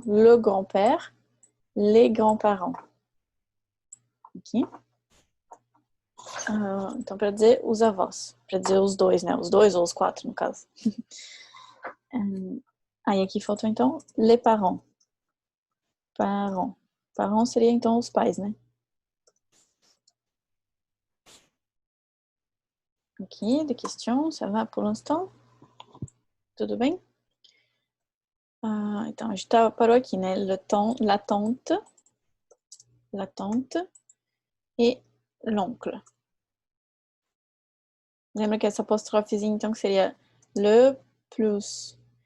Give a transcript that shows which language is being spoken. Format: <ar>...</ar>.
<fr>Le grand-père. Les grands-parents. Ok?</fr> <pt>Então, para dizer os avós. Para dizer os dois, né? Os dois ou os quatro, no caso. Aí aqui faltou, então, les parents. Parents. Parents seria, então, os pais, né?</pt> <fr>Aqui, des questions, ça va pour l'instant?</fr> <pt>Tudo bem? Então, a gente parou aqui, né? La tante e l'oncle. Lembra que essa apostrofezinha, então, que seria</pt> <fr>le plus.</fr>